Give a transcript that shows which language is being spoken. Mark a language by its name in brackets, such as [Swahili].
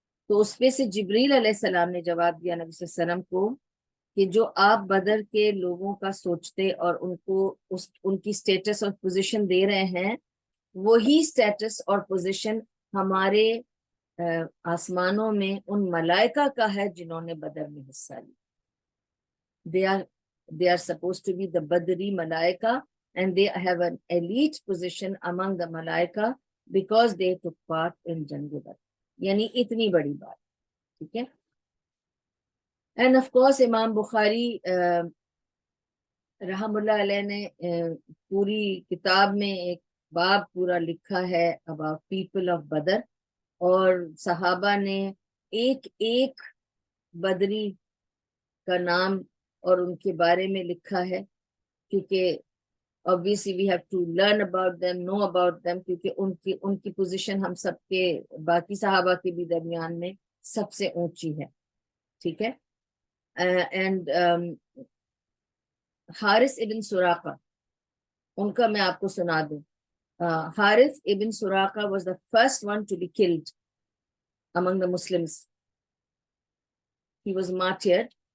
[Urdu] تو اس پہ سے جبریل علیہ السلام نے جواب دیا نبی صلی اللہ علیہ وسلم کو کہ جو آپ بدر کے لوگوں کا سوچتے اور ان کو ان کی سٹیٹس اور پوزیشن دے رہے ہیں, وہی سٹیٹس اور پوزیشن ہمارے آسمانوں میں ان ملائکہ کا ہے جنہوں نے بدر میں حصہ لیا. [English] They are supposed to be the Badri Malaika, and they have an elite position among the Malaika because they took part in Jang Badr. [Urdu] یعنی اتنی بڑی بات, ٹھیک ہے. [English] and of course [Urdu] امام بخاری رحم اللہ علیہ نے پوری کتاب میں ایک باب پورا لکھا ہے [English] about people of [Urdu] بدر, اور صحابہ نے ایک ایک بدری کا نام اور ان کے بارے میں لکھا ہے, کیونکہ [English] obviously we have to learn about them, [Urdu] know about them, کیونکہ ان کی پوزیشن ہم سب کے باقی صحابہ کے بھی درمیان میں سب سے اونچی ہے, ٹھیک ہے. اینڈ حارث ابن سراقہ, ان کا میں آپ کو سنا دوں. [English] Haris ibn Suraqa was the first one to be killed among the Muslims. He was martyred.